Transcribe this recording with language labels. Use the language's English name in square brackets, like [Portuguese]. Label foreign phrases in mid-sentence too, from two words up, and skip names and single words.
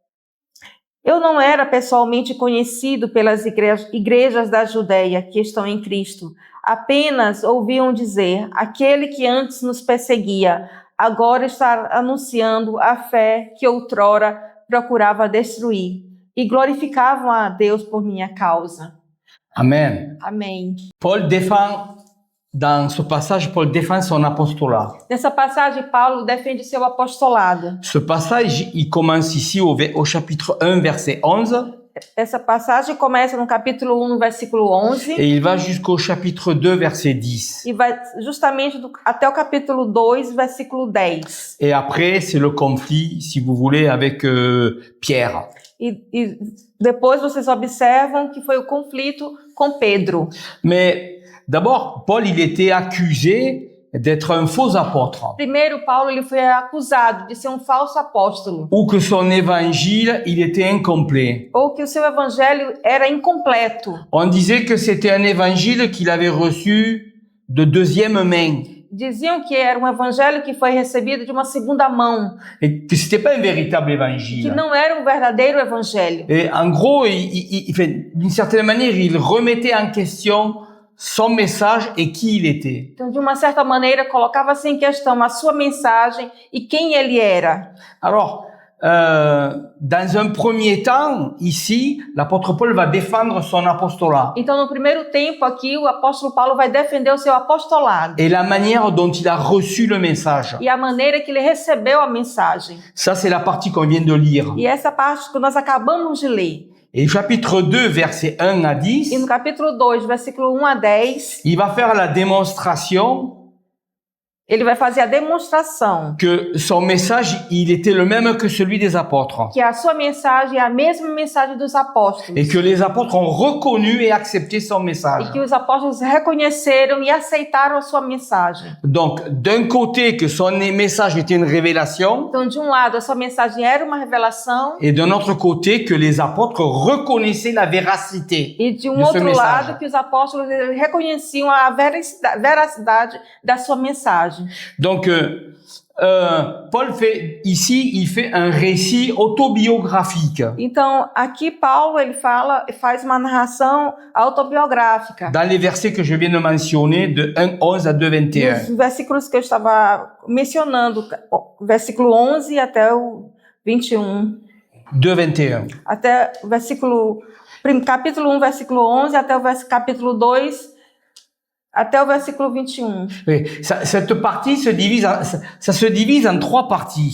[Portuguese] Eu não era pessoalmente conhecido pelas igrejas da Judeia que estão em Cristo. Apenas ouviam dizer, aquele que antes nos perseguia, agora está anunciando a fé que outrora procurava destruir. E glorificavam a Deus por minha causa. Amen. Amém. [French] Paul défend, dans ce passage, Paul défend son apostolat. [Portuguese] Nessa passagem, Paulo defende seu apostolado. [French] Ce passage, il commence ici au chapitre 1, verset 11, [Portuguese] Essa passagem começa no capítulo 1, no versículo 11, [French] et il va jusqu'au chapitre 2, verset 10. [Portuguese] e vai justamente até o capítulo 2, versículo 10. [French] Et après, c'est le conflit, si vous voulez, avec Pierre. [Portuguese] E depois vocês observam que foi o conflito com Pedro. [French] Mais d'abord, Paul, il était accusé d'être un faux apôtre, [Portuguese] Primeiro, Paulo ele foi acusado de ser um falso apóstolo, [French] ou que son évangile, il était incomplet. [Portuguese] ou que o seu evangelho era incompleto. [French] On disait que c'était un évangile qu'il avait reçu de deuxième main, [Portuguese] Diziam que era um evangelho que foi recebido de uma segunda mão, [French] et que c'était pas un véritable [Portuguese] que [French] évangile. [Portuguese] não era um verdadeiro evangelho. [French] Et en gros, d'une certaine manière, il remettait en question son message et qui il était. [Portuguese] Então, de uma certa maneira, colocava-se em questão a sua mensagem e quem ele era. [French] Alors, dans un premier temps, ici, l'apôtre Paul va défendre son apostolat [Portuguese] Então, no primeiro tempo aqui, o apóstolo Paulo vai defender o seu apostolado [French] et la manière dont il a reçu le message. [Portuguese] e a maneira que ele recebeu a mensagem. [French] Ça, c'est la partie qu'on vient de lire. [Portuguese] E essa parte que nós acabamos de ler. [French] Et chapitre 2, versets 1 à 10, [Portuguese] E no capítulo 2, versículo 1 a 10, [French] il va faire la démonstration [Portuguese] ele vai fazer a demonstração [French] que son message, il était le même que celui des apôtres. [Portuguese] que a sua mensagem é a mesma mensagem dos apóstolos. [French] Et que les apôtres ont reconnu et accepté son message. [Portuguese] E que os apóstolos reconheceram e aceitaram a sua mensagem. [French] Donc, d'un côté, que son message était une révélation, [Portuguese] Então, de um lado, a sua mensagem era uma revelação, [French] et d'un autre côté, que les apôtres reconnaissaient la véracité [Portuguese] e de um [French] de ce [Portuguese] outro [French] message. [Portuguese] lado, que os apóstolos reconheciam a veracidade da sua mensagem. [French] Donc, Paul fait ici, il fait un récit autobiographique. [Portuguese] Então, aqui Paulo ele faz uma narração autobiográfica. [French] Dans les versets que je viens de mentionner, de 1:11 à 2:21. [Portuguese] Nos versículos que eu estava mencionando, versículo 11 até o 21. 2:21. Até o versículo, capítulo 1, versículo 11, até o capítulo 2, até o versículo 21. [French] Oui, cette partie se divise, ça se divise en 3 parties.